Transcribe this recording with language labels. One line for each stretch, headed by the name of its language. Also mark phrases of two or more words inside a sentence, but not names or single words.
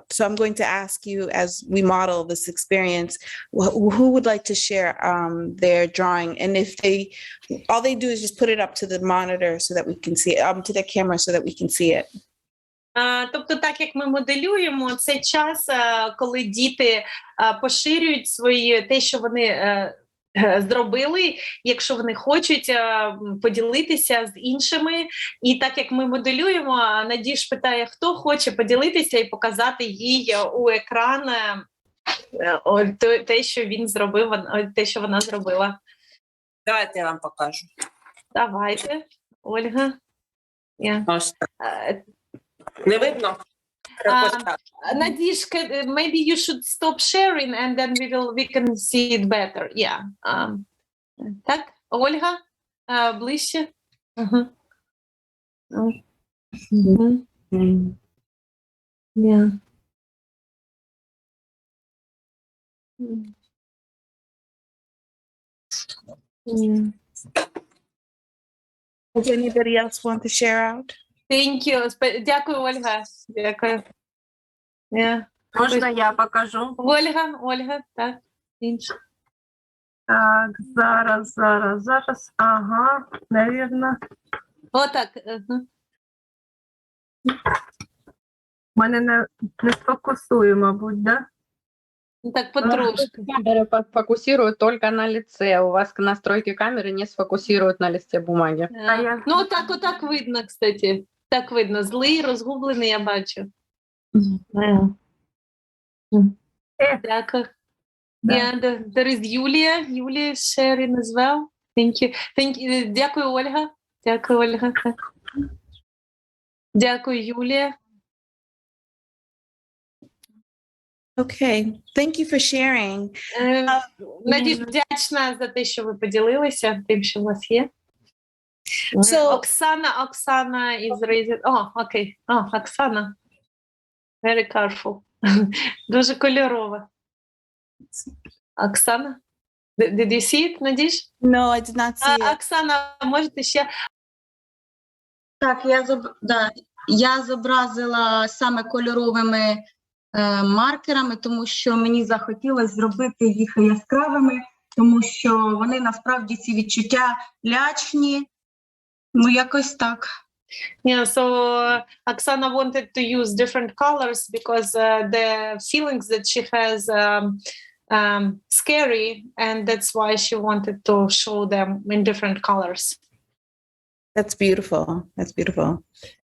English: So I'm going to ask you, as we model this experience, who would like to share their drawing? And if all they do is just put it up to the monitor so that we can see it, to the camera so that we can see it.
Ukrainian: Тобто, так як ми моделюємо, це час, коли діти поширюють те, що вони зробили, якщо вони хочуть поділитися з іншими. І так як ми моделюємо, Надіж питає, хто хоче поділитися і показати їй у екран те, що він зробив, те, що вона зробила. Давайте я вам покажу. Давайте, Ольга. Ось так. Не видно? Надіж,
English: maybe you should stop sharing and then we can see it better. Yeah.
Ukrainian: Так, Ольга, ближче.
English: Yeah. Does anybody else want to share out? Thank you.
Ukrainian: Дякую, Ольга. Дякую. Yeah. Можна я покажу? Ольга, так. Інше. Так, зараз. Ага, навірно. Отак. Мене не сфокусує, мабуть, да? Так, потрошки.
Russian: Камера фокусирует только на лице. У вас настройки камеры не сфокусируют на листе бумаги.
Ukrainian: Ну, отак видно, кстати. Так видно. Злий, розгублений, я бачу. Дякую.
English: Yeah, there is Julia. Julia is sharing as well. Thank you.
Ukrainian: Дякую, Ольга. Дякую, Юлія.
English: Okay, thank you for sharing.
Ukrainian: Надіж, вдячна за те, що ви поділилися тим, що у вас є.
English: So- Оксана is raising.
Ukrainian: Окей. Оксана.
English: Very colorful.
Ukrainian: Дуже кольорова. Оксана?
English: Did you see it, Надіж? No, I did not see it.
Ukrainian: Оксана, можете ще? Так, я зобразила саме кольоровими маркерами, тому що мені захотілося зробити їх яскравими, тому що вони насправді ці відчуття лячні. Ну, якось так.
English: Yeah, so Oksana wanted to use different colors because the feelings that she has scary, and that's why she wanted to show them in different colors. That's beautiful. That's beautiful.